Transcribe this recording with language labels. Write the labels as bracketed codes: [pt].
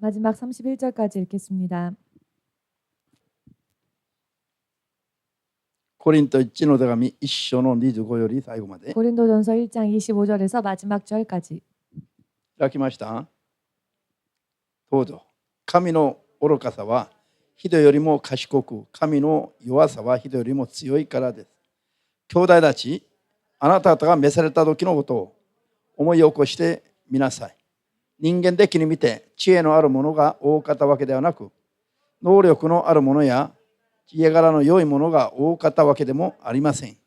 [ko] 마지막 31절까지 읽겠습니다. [ja] コリント1の手紙1章の25より最後まで [ko] 고린도전서 1장 25절에서 마지막 절까지 [ja] 開きました。どうぞ。神の愚かさは人よりも賢く、神の弱さは人よりも強いからです。兄弟たち、あなた方が召された時のことを思い起こしてみなさい。人間的に見て知恵のある者が多かったわけではなく、能力のある者や家柄の良い者が多かったわけでもありません。